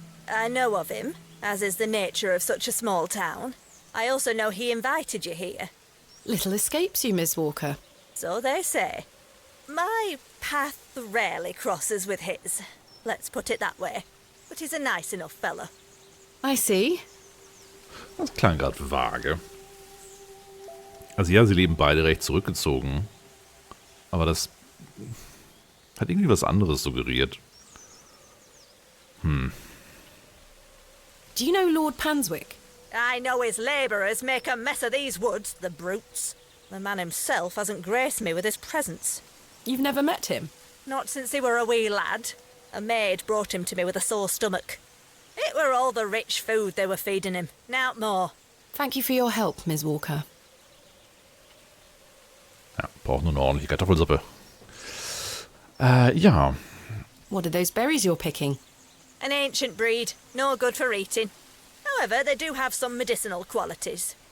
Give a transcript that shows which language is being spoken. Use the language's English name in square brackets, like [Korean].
[English] I know of him, as is the nature of such a small town. I also know he invited you here. Little escapes you, Miss Walker. So they say. My path rarely crosses with his. Let's put it that way. But he's a nice enough fellow. I see. [German] Das klang gerade vage. Also ja, sie leben beide recht zurückgezogen. Aber das hat irgendwie was anderes suggeriert. [English] Do you know Lord Panswick? I know his labourers make a mess of these woods, the brutes. The man himself hasn't graced me with his presence. You've never met him? Not since he were a wee lad. A maid brought him to me with a sore stomach. It were all the rich food they were feeding him, nowt more. Thank you for your help, Miss Walker. [German] Ja, braucht nur eine ordentliche Kartoffelsuppe. Ja. [English] What are those berries you're picking? An ancient breed, no good for eating. However, they do have some medicinal qualities.